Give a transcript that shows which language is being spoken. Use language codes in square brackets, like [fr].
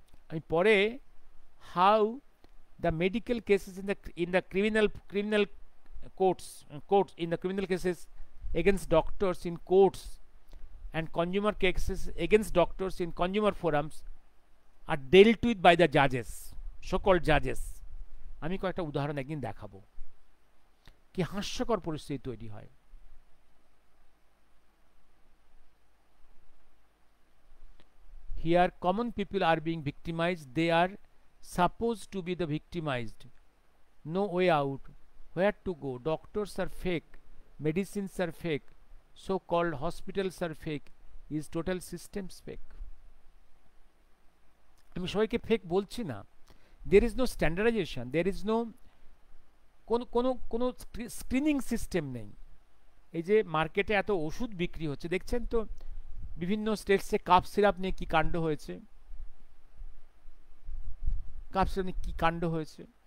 [bn] আমি পরে [en] how the medical cases in the criminal courts in the criminal cases against doctors in courts and consumer cases against doctors in consumer forums are dealt with by the judges, so called judges. [bn] আমি কয়েকটা উদাহরণ একদিন দেখাবো কি হাস্যকর পরিস্থিতি তৈরি হয়। [en] Here common people are being victimized, they are supposed to be the victimized, no way out, where to go, doctors are fake, medicines are fake, so called hospitals are fake, is total systems fake. [bn] আমি সবাইকে fake বলছি না, [en] there is no standardization, there is no [bn] কোনো screening system নেই। এই যে মার্কেটে এত ওষুধ বিক্রি হচ্ছে দেখছেন তো, বিভিন্ন স্টেটসে কাপ সিরাপ নিয়ে কি কাণ্ড হয়েছে, কাপ সিরাপ নিয়ে কি কাণ্ড হয়েছে।